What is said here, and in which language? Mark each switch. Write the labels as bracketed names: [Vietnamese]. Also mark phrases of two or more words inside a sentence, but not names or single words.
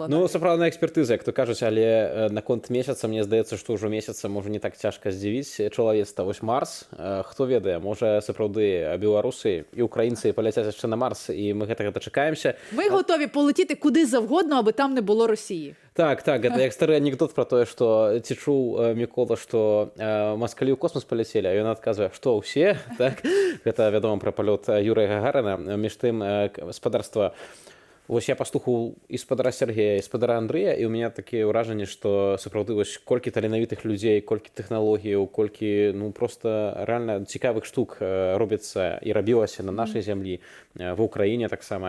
[Ukrainian] Ну, це правильна експертиза, як то кажуть, але наконт місяця, мені здається, що вже місяця може не так тяжко здивити чоловічество. Ось Марс, хто ведає, може, справді білоруси і українці полетять ще на Марс, і ми гэтага дочекаємося. Ми готові полетіти куди завгодно, аби там не було Росії. [Belarusian] Так, гэта як стары анекдот про тое, што ці чуў Мікола, што маскалі ў космос паляцелі, а ён адказвае, што ўсе, так? Гэта вядома пра палёт Юрыя Гагарына. Між тым гаспадарства. Вось я паслухаў і спадара Сергея, і спадара Андрыя, і ў мяне такія ўражанні, што сапраўды вось колькі таленавітых людзей, колькі тэхналогіяў, колькі ну проста рэальна цікавых штук робіцца і рабілася на нашай зямлі, ва ўкраіне таксама.